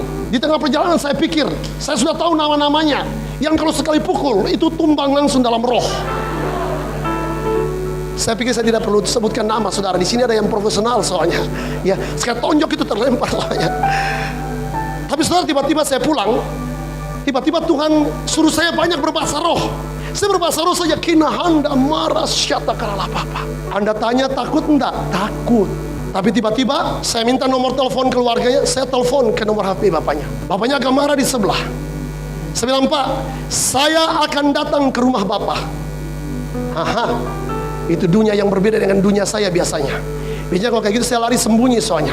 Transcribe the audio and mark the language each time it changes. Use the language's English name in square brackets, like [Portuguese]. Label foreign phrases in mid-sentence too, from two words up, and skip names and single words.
[Indonesian] Di tengah perjalanan saya pikir saya sudah tahu nama-namanya, yang kalau sekali pukul itu tumbang langsung dalam roh. Saya pikir saya tidak perlu sebutkan nama, saudara. Di sini ada yang profesional soalnya. Ya, sekali tonjok itu terlempar soalnya. Tapi saudara, tiba-tiba saya pulang. Tiba-tiba Tuhan suruh saya banyak berbahasa roh. Saya berbahasa roh saja. Kinahanda maras syata karala papa. Anda tanya takut enggak? Takut. Tapi tiba-tiba saya minta nomor telepon keluarganya. Saya telepon ke nomor HP bapaknya. Bapaknya agak marah di sebelah. Saya bilang, Pak, saya akan datang ke rumah bapak. Haha. Itu dunia yang berbeda dengan dunia saya biasanya. Biasanya kalau kayak gitu saya lari sembunyi soalnya.